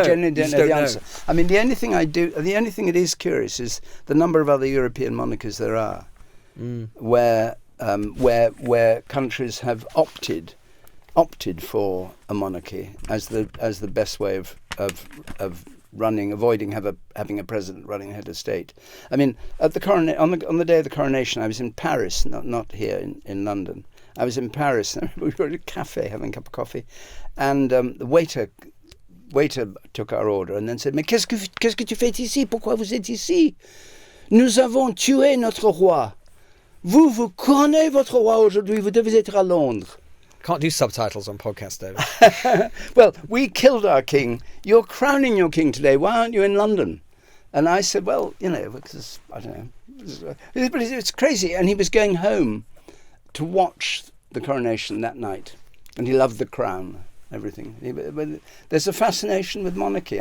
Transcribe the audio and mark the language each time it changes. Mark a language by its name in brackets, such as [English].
[English] I genuinely don't know the answer. I mean, the only thing that is curious is the number of other European monarchies there are, where countries have opted for a monarchy as the best way of avoiding having a president running head of state. I mean, at the on the day of the coronation, I was in Paris, not here in London. I was in Paris, and we were at a cafe having a cup of coffee, and the waiter took our order and then said, [French] "Mais qu'est-ce que tu fais ici? Pourquoi vous êtes ici? Nous avons tué notre roi. Vous couronnez votre roi aujourd'hui. Vous devez être à Londres." [English] Can't do subtitles on podcasts, David. Well, we killed our king. You're crowning your king today. Why aren't you in London? And I said, well, because I don't know. But it's crazy. And he was going home to watch the coronation that night. And he loved the crown, everything. But there's a fascination with monarchy.